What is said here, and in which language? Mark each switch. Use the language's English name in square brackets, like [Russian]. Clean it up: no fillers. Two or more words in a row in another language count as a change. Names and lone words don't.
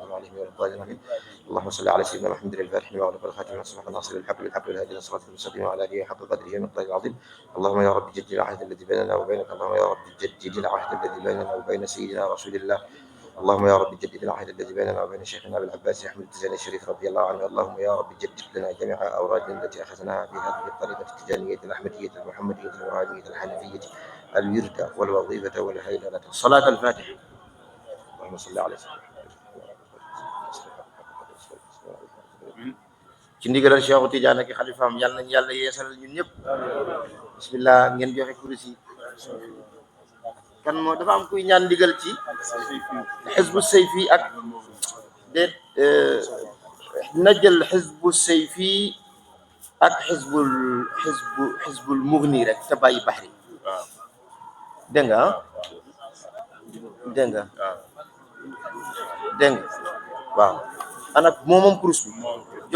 [Arabic] المغضوب عليهم ولا الضالين اللهم صل على سيدنا محمد الفاتح لما أغلق والخاتم لما سبق ناصر الحق بالحق والهادي إلى صراطك المستقيم وعلى آله حق قدره ومقداره العظيم اللهم يا رب جدد العهد الذي بيننا وبينك اللهم يا رب جدد العهد الذي بيننا وبين سيدنا رسول الله اللهم يا رب جدد العهد الذي بيننا وبين شيخنا ابي العباس احمد التجاني الشريف رضي الله عنه اللهم يا رب جدد لنا جميع اورادنا التي اخذناها في هذه الطريقه التجانيه الاحمديه المحمديه الوهابيه الحنفيه الورد والوظيفه والهيلله صلاه الفاتحه اللهم صل على سيدنا [Wolof] ci ndigalal Cheikh Tidiane ak xalifaam yàlla nañ yàlla yeesalal ñun ñëpp bismillah ngeen joxe kursi kan moo dafa am kuy ñaan ndigal ci xisbu sayfi ak déet na jël xisbu sayfi ak xisbul mughni rek te bàyyi baxri dégg nga dégg nga waaw ana moom kurus bi